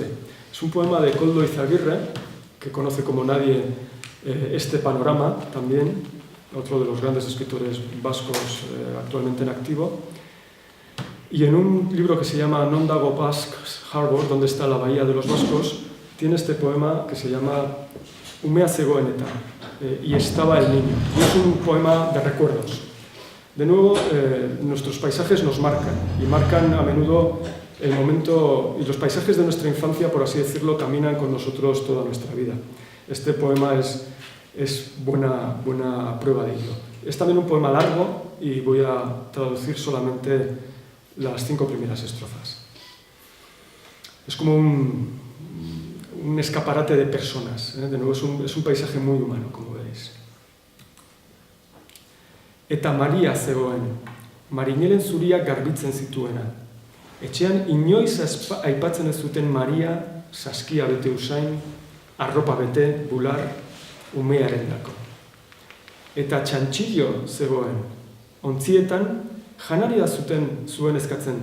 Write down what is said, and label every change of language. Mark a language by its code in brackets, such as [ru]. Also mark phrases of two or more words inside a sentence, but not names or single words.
[es] Es un poema de Koldo Izaguirre, que conoce como nadie este panorama también, otro de los grandes escritores vascos actualmente en activo. Y en un libro que se llama Non dago Basques Harbor, donde está la bahía de los vascos, tiene este poema que se llama Umea zegoen eta, y estaba el niño. Y es un poema de recuerdos. De nuevo, nuestros paisajes nos marcan, y marcan a menudo el momento, y los paisajes de nuestra infancia, por así decirlo, caminan con nosotros toda nuestra vida. Este poema es buena prueba de ello. Es también un poema largo y voy a traducir solamente las 5 primeras estrofas. Es como un escaparate de personas. De nuevo, es un paisaje muy humano, como veréis. [eu] Eta Maria zegoen, marinelen zuriak garbitzen zituena. Etxean inoiz aipatzen ez zuten Maria, saskia bete usain, arropa bete, bular, umearen dako. Eta txantxillo zegoen, ontzietan janaria zuen eskatzen.